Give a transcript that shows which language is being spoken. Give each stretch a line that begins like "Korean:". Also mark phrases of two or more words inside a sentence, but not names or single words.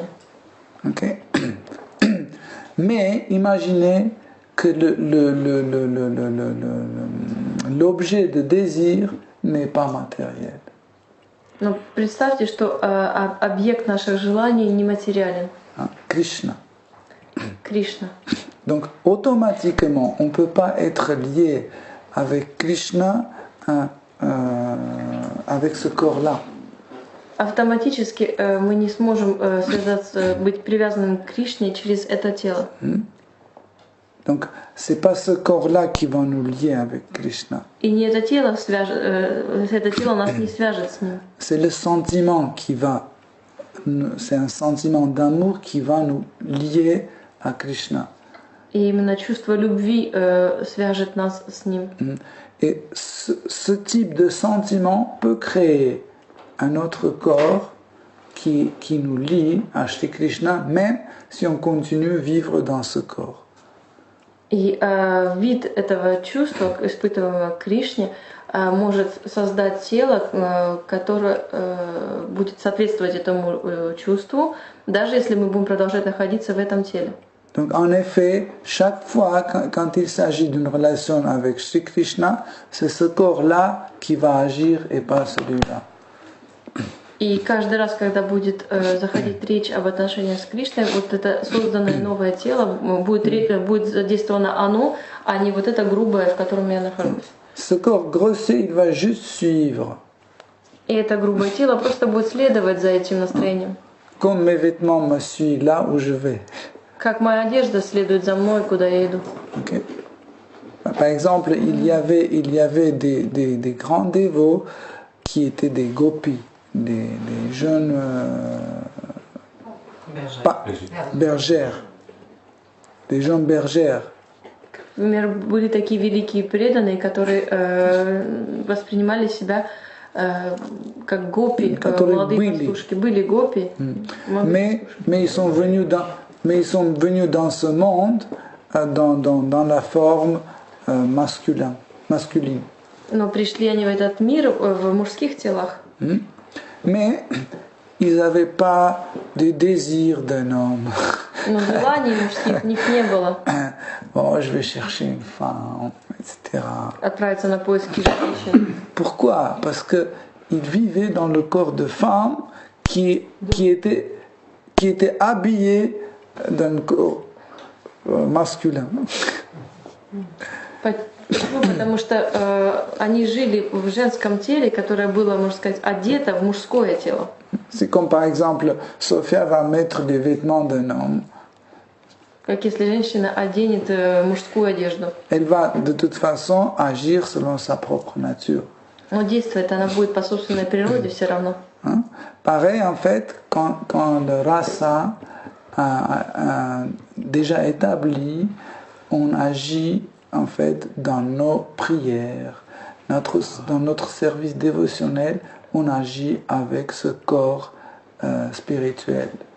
French: Okay. Mais imaginez que l'objet de désir n'est pas matériel.
Russian: Но представьте, что объект наших желаний нематериален.
French: Krishna.
Russian: Кришна.
French: Donc automatiquement, on ne peut pas être lié avec Krishna avec ce corps-là.
Russian: Автоматически мы не сможем связаться, быть привязанным к Кришне через это тело.
French: Donc c'est pas ce corps-là qui va nous lier avec Krishna.
Russian: И не это тело нас не свяжет с ним.
French: C'est le sentiment qui va, c'est un sentiment d'amour qui va nous lier à Krishna.
Russian: И именно чувство любви свяжет нас с ним.
French: Et ce type de sentiment peut créer un autre corps qui nous lie à Shri Krishna, même si on continue à vivre dans ce corps.
Russian: И вид этого чувства, испытываемого к Кришне, может создать тело, которое будет соответствовать этому чувству, даже если мы будем продолжать находиться в этом теле.
French: Donc en effet, chaque fois quand il s'agit d'une relation avec Sri Krishna, c'est ce corps-là qui va agir et pas celui-là.
Russian: И каждый раз, когда будет заходить речь об отношениях с Кришной, вот это созданное новое тело, будет задействовано оно, а не вот это грубое, в котором я нахожусь.
French: Ce corps grossier, il va juste suivre.
Russian: И это грубое тело просто будет следовать за этим настроением.
French: Comme mes vêtements me suivent là où je vais.
Russian: Как моя одежда следует за мной, куда я иду.
French: Okay. Par exemple, il y avait des grands dévots qui étaient des gopis, des jeunes bergères, des jeunes bergères.
Russian: Например, были такие великие преданные, которые воспринимали себя как гопи, молодые пастушки. Были гопи.
French: Mais ils sont venus dans ce monde dans la forme masculine.
Russian: Но пришли они в этот мир в мужских телах.
French: Mais ils n'avaient pas de désir d'un homme.
Russian: Но желаний мужских в них не было.
French: Bon, je vais chercher une femme, etc.
Russian: Отправиться на поиски женщин.
French: Pourquoi? Parce que ils vivaient dans le corps de femme qui était habillé d'un corps masculin.
Russian: Почему? Потому что они жили в женском теле, которое было, можно сказать, одето в мужское тело.
French: C'est comme par exemple, Sophia va mettre les vêtements d'un homme.
Russian: Как если женщина оденет мужскую одежду.
French: Elle va de toute façon agir selon sa propre nature.
Russian: Но действовать она будет по собственной природе все равно.
French: Hein? Pareil en fait, quand le rasa a déjà établi, on agit en fait dans nos prières, dans notre service dévotionnel, on agit avec ce corps spirituel.